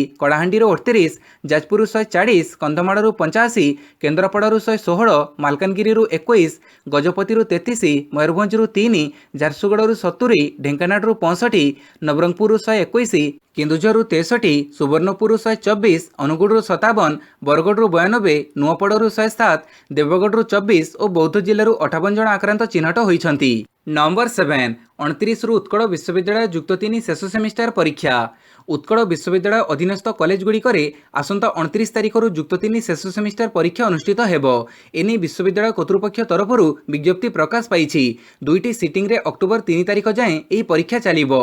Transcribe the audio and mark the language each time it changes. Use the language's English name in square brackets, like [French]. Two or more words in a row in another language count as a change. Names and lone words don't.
[Odia] କଳାହାଣ୍ଡି 38, ଯାଜପୁର 140, କନ୍ଧମାଳ 85, କେନ୍ଦ୍ରାପଡ଼ାରୁ 116, ମାଲକାନଗିରି 21, ଗଜପତି 33, ମୟୂରଭଞ୍ଜ 3, ଝାରସୁଗୁଡ଼ା 70, ଢେଙ୍କାନାଳ 65, ନବରଙ୍ଗପୁର 121, କେନ୍ଦୁଝର 63, ସୁବର୍ଣ୍ଣପୁର 124, ଅନୁଗୁଳ 57, ବରଗଡ଼ 92, ନୂଆପଡ଼ାରୁ 107, ଦେବଗଡ଼ 24 ଓ ବୌଦ୍ଧ ଜିଲ୍ଲାରୁ 58 ଜଣ ଆକ୍ରାନ୍ତ ଚିହ୍ନଟ ହୋଇଛନ୍ତି। ନମ୍ବର 7 29 ରୁ ଉତ୍କଳ ବିଶ୍ୱବିଦ୍ୟାଳୟ ଯୁକ୍ତ 3 ଶେଷ ସେମିଷ୍ଟାର ପରୀକ୍ଷା। ଉତ୍କଳ ବିଶ୍ୱବିଦ୍ୟାଳୟ ଅଧୀନସ୍ଥ କଲେଜ ଗୁଡ଼ିକର ଆସନ୍ତା 29 ତାରିଖ ଯୁକ୍ତ 3 ଶେଷ ସେମିଷ୍ଟାର ପରୀକ୍ଷା ଅନୁଷ୍ଠିତ ହେବ। ଏନେ ବିଶ୍ୱବିଦ୍ୟାଳୟ କର୍ତ୍ତୃପକ୍ଷ ତରଫ ବିଜ୍ଞପ୍ତି ପ୍ରକାଶ ପାଇ। ଦୁଇଟି ସିଟିଂ ରେ ଅକ୍ଟୋବର 3 ତାରିଖ ଯାଏ ଏହି ପରୀକ୍ଷା ଚାଲିବ।